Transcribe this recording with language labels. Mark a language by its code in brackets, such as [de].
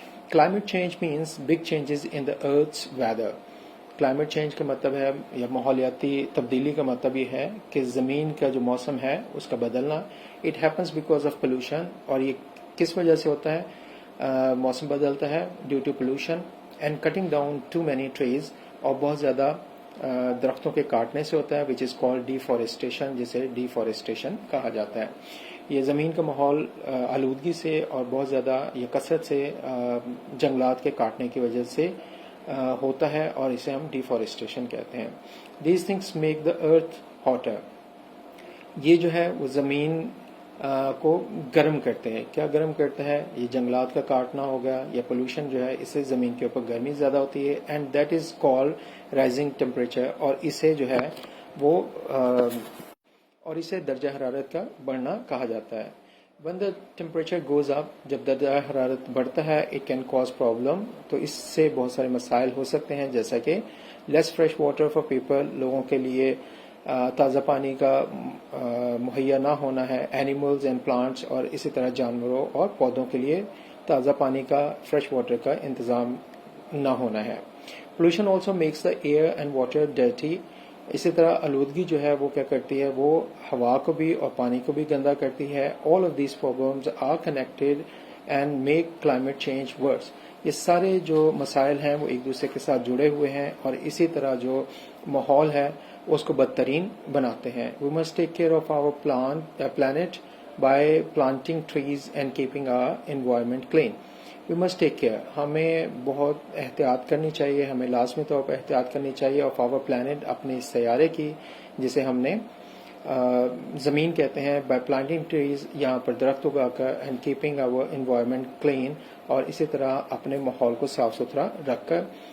[en] Climate change means big changes in the earth's weather. [ur] Climate change کا مطلب ہے یا ماحولیاتی تبدیلی کا مطلب یہ ہے کہ زمین کا جو موسم ہے اس کا بدلنا. [en] It happens because of pollution. [ur] اور یہ کس وجہ سے ہوتا ہے موسم بدلتا ہے؟ [en] Due to pollution and cutting down too many trees. [ur] اور بہت زیادہ درختوں کے کاٹنے سے ہوتا ہے [en] which is called deforestation, [ur] جسے ڈیفارسٹیشن کہا جاتا ہے. یہ زمین کا ماحول آلودگی سے اور بہت زیادہ یہ کثرت سے جنگلات کے کاٹنے کی وجہ سے ہوتا ہے اور اسے ہم ڈیفارسٹیشن کہتے ہیں. [en] These things make the earth hotter. [ur] یہ جو ہے وہ زمین کو گرم کرتے ہیں. کیا گرم کرتا ہے؟ یہ جنگلات کا کاٹنا ہوگا یا پولوشن جو ہے, اس سے زمین کے اوپر گرمی زیادہ ہوتی ہے. [en] And that is called rising temperature. [ur] اور اسے جو ہے وہ اور اسے درجہ حرارت کا بڑھنا کہا جاتا ہے. [en] when the temperature goes up, [ur] جب درجہ حرارت بڑھتا ہے [en] it can cause problem. [ur] تو اس سے بہت سارے مسائل ہو سکتے ہیں, جیسا کہ [en] less fresh water for people, [ur] لوگوں کے لیے تازہ پانی کا مہیا نہ ہونا ہے, [en] animals and plants, [ur] اور اسی طرح جانوروں اور پودوں کے لیے تازہ پانی کا [en] fresh water [ur] کا انتظام نہ ہونا ہے. [en] pollution also makes the air and water dirty. [ur] اسی طرح آلودگی جو ہے وہ کیا کرتی ہے, وہ ہوا کو بھی اور پانی کو بھی گندا کرتی ہے. [en] all of these problems are connected and make climate change worse. [ur] یہ سارے جو مسائل ہیں وہ ایک دوسرے کے ساتھ جڑے ہوئے ہیں اور اسی طرح جو ماحول ہے اس کو بدترین بناتے ہیں. [en] we must take care of our planet by planting trees and keeping our environment clean. we must take care. [ur] ہمیں بہت احتیاط کرنی چاہیے, ہمیں لازمی طور پر احتیاط کرنی چاہیے [en] of our planet, [ur] اپنے اس سیارے کی جسے ہم نے زمین کہتے ہیں. [en] by planting trees, [ur] یہاں پر درخت اگا کر, [en] and keeping our environment clean, [ur] اور اسی طرح اپنے ماحول کو صاف ستھرا رکھ کر.